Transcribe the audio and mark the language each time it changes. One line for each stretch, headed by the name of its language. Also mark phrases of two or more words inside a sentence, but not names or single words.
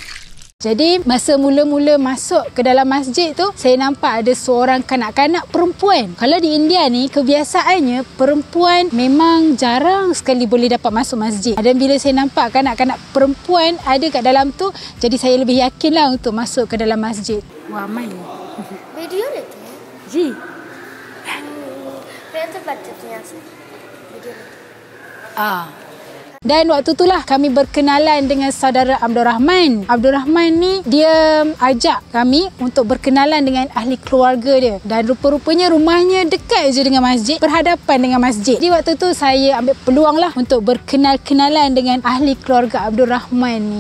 Malay: Jadi masa mula-mula masuk ke dalam masjid tu, saya nampak ada seorang kanak-kanak perempuan. Kalau di India ni kebiasaannya perempuan memang jarang sekali boleh dapat masuk masjid. Dan bila saya nampak kanak-kanak perempuan ada kat dalam tu, jadi saya lebih yakinlah untuk masuk ke dalam masjid. Wah, mai.
Hindi: वीडियो लेते हैं जी। फिर से बच्चे थे यहाँ से वीडियो लेते हैं।
Malay: Dan waktu itulah kami berkenalan dengan saudara Abdul Rahman. Abdul Rahman ni dia ajak kami untuk berkenalan dengan ahli keluarga dia. Dan rupa-rupanya rumahnya dekat je dengan masjid, berhadapan dengan masjid. Jadi waktu tu saya ambil peluang lah untuk berkenal-kenalan dengan ahli keluarga Abdul Rahman ni.